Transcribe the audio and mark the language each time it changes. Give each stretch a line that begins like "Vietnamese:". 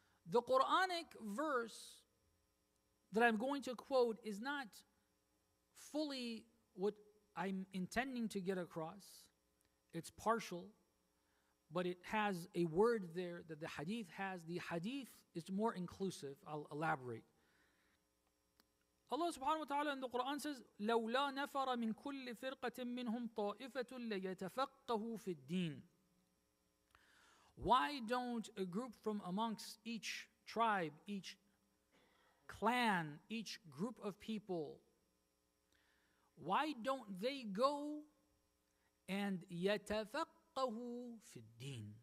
English: The Quranic verse that I'm going to quote is not fully what I'm intending to get across. It's partial, but it has a word there that the hadith has. The hadith is more inclusive. I'll elaborate. Allah subhanahu wa ta'ala in the Quran says,
Arabic: لَوْلَا نَفَرَ مِنْ كُلِّ فِرْقَةٍ مِّنْهُمْ طَائِفَةٌ لَيَتَفَقَّهُ فِي الدِّينِ.
English: Why don't a group from amongst each tribe, each clan, each group of people, why don't they go and
Arabic: يَتَفَقَّهُ فِي الدِّينِ?